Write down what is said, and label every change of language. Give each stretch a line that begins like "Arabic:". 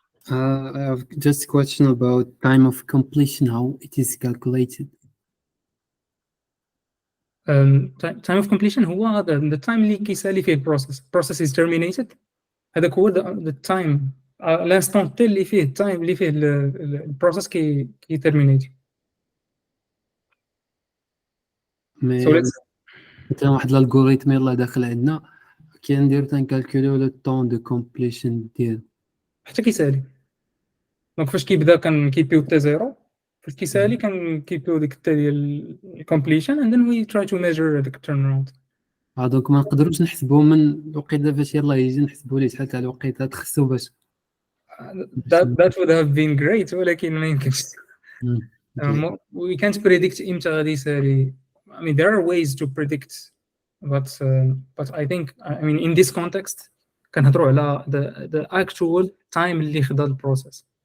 English: I have just a question about time of completion, how it is calculated. Time of completion هو the time
Arabic: اللي كيسالي فيه
English: process is terminated.
Arabic: هذاك هو
English: the time
French: l'instant tel
Arabic: اللي فيه time اللي فيه البروسيس كي terminate. مي مثلا واحد الالغوريثم يلاه داخل عندنا كندير تنكالكوليو لو طون دو كومبليشن ديالو حتى كيسالي. دونك فاش كيبدا كنكيبيو حتى زيرو، فاش كيسالي كنكيبيو ديك حتى ديال الكومبليشن
English: and then we try to measure
Arabic: ديك التيرن اراوند. هذوك ما نقدروش نحسبوه من الوقيته فاش يلاه يجي نحسبوا ليه شحال تاع الوقيته تخصو باش
English: that would have been great
Arabic: ولكن ما يمكنش.
English: Okay. We can't predict
Arabic: امتى غادي يسالي.
English: I mean there are ways to predict but I think I mean in this context
Arabic: كنهضروا على
English: the actual time
Arabic: اللي خدا البروسيس.